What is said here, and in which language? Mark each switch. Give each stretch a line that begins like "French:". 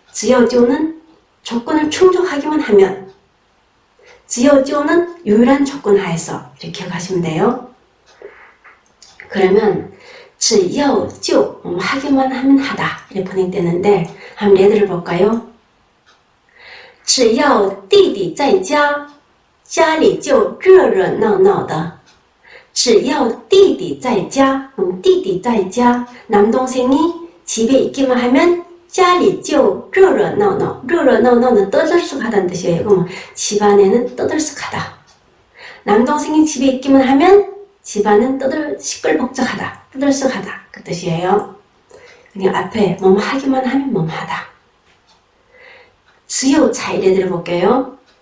Korean: 只要就는 조건을 충족하기만 하면, 只要就는 유일한 조건 하에서 이렇게 기억하시면 돼요. 그러면 只要就하기만 하면 하다 이렇게 번역되는데 한번 예들을 볼까요?
Chinese: 只要弟弟在家，家里就热热闹闹的。只要弟弟在家，弟弟在家，
Korean: 남동생이 집에 있기만 하면
Chinese: 家里就热热闹闹，
Korean: 热热闹闹는 떠들썩하다는 뜻이에요. 그럼 집안에는 떠들썩하다. 남동생이 집에 있기만 하면 집안은 시끌벅적하다, 떠들썩하다 그 뜻이에요. 그냥 앞에 뭐뭐 하기만 하면 뭐뭐 하다. 只有才예를 볼게요.